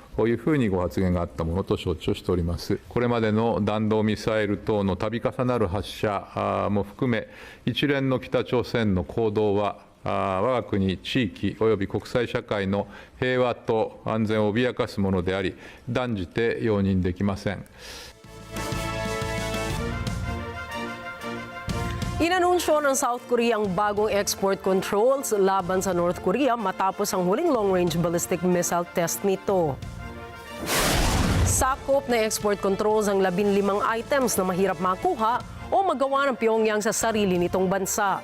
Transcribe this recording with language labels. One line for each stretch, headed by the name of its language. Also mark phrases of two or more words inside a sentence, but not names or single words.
Japanese: こういうふうにご発言があったものと承知をしております。これまでの弾道ミサイル等の度重なる発射も含め、一連の北朝鮮の行動は、我が国、地域及び国際社会の平和と安全を脅かすものであり、断じて容認できません。
Filipino: Inanunsyo ng South Korea ang bagong
English: export controls
Filipino: laban sa North Korea matapos ang huling
English: long-range ballistic missile test
Filipino: nito. Sakop na
English: export controls
Filipino: ang 15 items na mahirap makuha o magawa ng Pyongyang sa sarili nitong bansa.